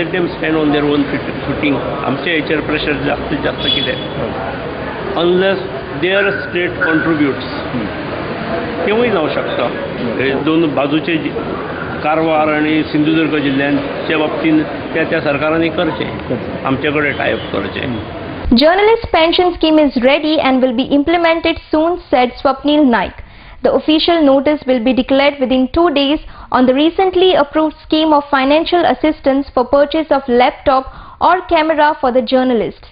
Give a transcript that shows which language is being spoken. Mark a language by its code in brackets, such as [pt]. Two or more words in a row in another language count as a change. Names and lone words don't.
[en] let them stand on their own footing. [kok] आमच्या हेचेर प्रेशर जास्तीत जास्त कितें, [en] unless their state contributes [kok] तेवूय जावं शकता. हे 2 बाजूचे कारवार आणि सिंधुदुर्ग जिल्ह्यांच्या बाबतीन त्या सरकारांनी करचें, आमचे कडेन टायअप करचें. [en] Journalist pension scheme is ready and will be implemented soon, said Swapnil Naik. The official notice will be declared within 2 days on the recently approved scheme of financial assistance for purchase of laptop or camera for the journalists.